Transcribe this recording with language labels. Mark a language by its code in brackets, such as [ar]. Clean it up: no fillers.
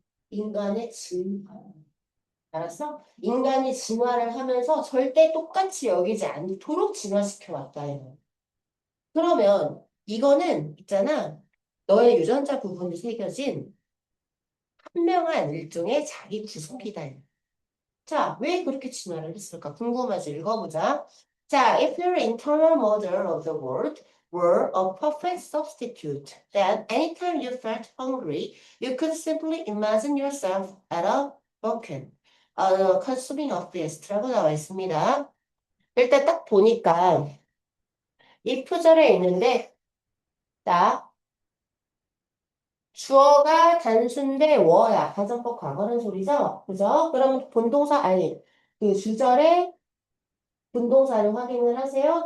[ko] 인간의 진화. 알았어? 인간이 진화를 하면서 절대 똑같이 여기지 않도록 진화시켜 왔다. 이거. 그러면 이거는 있잖아. 너의 유전자 부분이 새겨진 현명한 일종의 자기 구속이다. 자, 왜 그렇게 진화를 했을까? 궁금하지? 읽어보자. 자, [en] if your internal model of the world were a perfect substitute, then anytime you felt hungry, you could simply imagine yourself at a Vulcan, consuming a feast [ko] 라고 나와 있습니다. 일단 딱 보니까 이 표절에 있는데, 자, 주어가 단수인데 워야. 가정법 과거는 소리죠? 그죠? 그럼 본동사, 아니, 그 주절에 분동사를 확인을 하세요.